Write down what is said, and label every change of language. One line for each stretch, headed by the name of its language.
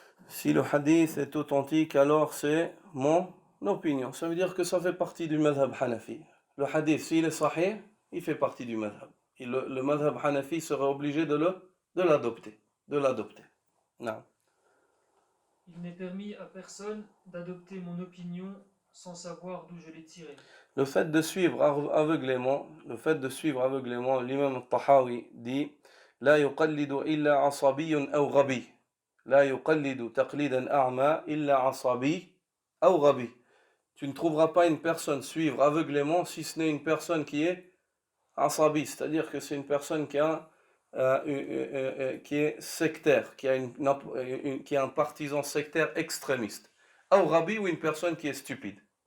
French: Si le hadith est authentique, alors c'est mon opinion. Ça veut dire que ça fait partie du madhab hanafi. Le hadith, s'il est sahih, il fait partie du madhab. Et le madhab hanafi serait obligé de l'adopter. Non. Il n'est permis à personne d'adopter mon opinion sans savoir d'où je l'ai tirée. Le fait de suivre aveuglément, l'imam al-Tahawi dit
Arabic: لا يقلد إلا عصبي أو غبي لا يقلد تقليدا أعمى إلا عصبي أو غبي.
French: Tu ne trouveras pas une personne suivre aveuglément si ce n'est une personne qui est asabi, c'est-à-dire que c'est une personne qui est sectaire, qui est un partisan sectaire extrémiste. Ou rabi, ou une personne qui est stupide.